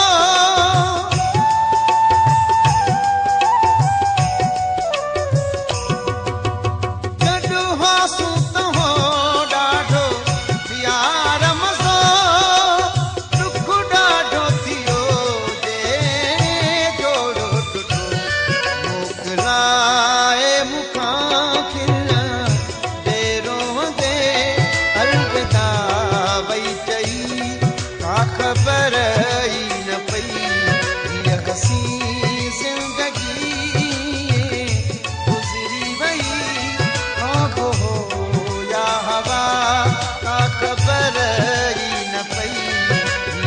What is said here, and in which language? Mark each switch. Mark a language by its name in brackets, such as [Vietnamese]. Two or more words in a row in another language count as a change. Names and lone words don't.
[Sindhi] गॾु हो सूत हो डाढो यार मसो। दुख डाढो थियो जे जोड़ो टुटो मोकिलाए मुखां खिल डेरो दे अलविदा वई चई का खबर ही न पई। [Hindi] यह हसी जिंदगी गुजरी वही अब हो या हवा का [Sindhi] खबर ही न पई।